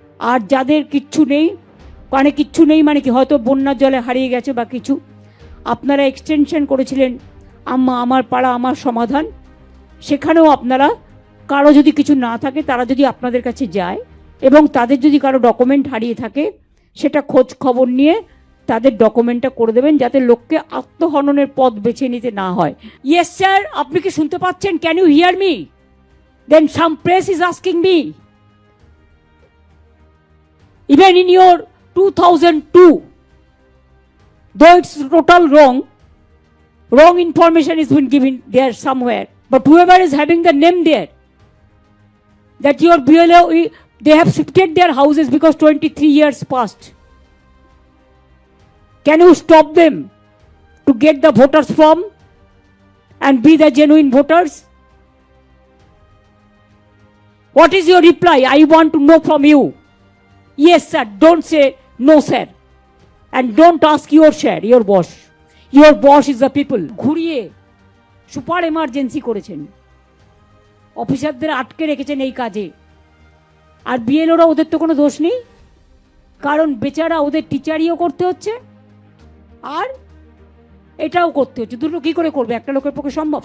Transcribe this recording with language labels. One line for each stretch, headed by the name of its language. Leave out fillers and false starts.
Bangla: আর যাদের কিচ্ছু নেই, কিচ্ছু নেই মানে কি, হয়তো বন্যার জলে হারিয়ে গেছে বা কিছু, আপনারা এক্সটেনশন করেছিলেন আমার পাড়া আমার সমাধান, সেখানেও আপনারা কারো যদি কিছু না থাকে তারা যদি আপনাদের কাছে যায় এবং তাদের যদি কারো ডকুমেন্ট হারিয়ে থাকে সেটা খোঁজ খবর নিয়ে তাদের ডকুমেন্টটা করে দেবেন, যাতে লোককে আত্মহননের পথ বেছে নিতে না হয়।
English: yes sir,
Bangla: আপনি কি শুনতে পাচ্ছেন?
English: Can you hear me? Then some press is asking me, even in your 2002, though it's total wrong information has been given there somewhere, but whoever is having the name there, that your BLO, they have shifted their houses because 23 years passed. Can you stop them to get the voters from and be the genuine voters? What is your reply? I want to know from you. Yes sir, don't say no sir, and don't ask your share, your boss. Your boss is the people.
Bangla: ঘুরিয়ে super emergency করেছেন, অফিসারদের আটকে রেখেছেন এই কাজে। আর বিএলওরা, ওদের তো কোনো দোষ নেই, কারণ বেচারা ওদের টিচারিও করতে হচ্ছে আর এটাও করতে হচ্ছে। দুটো কী করে করবে? একটা লোকের পক্ষে সম্ভব?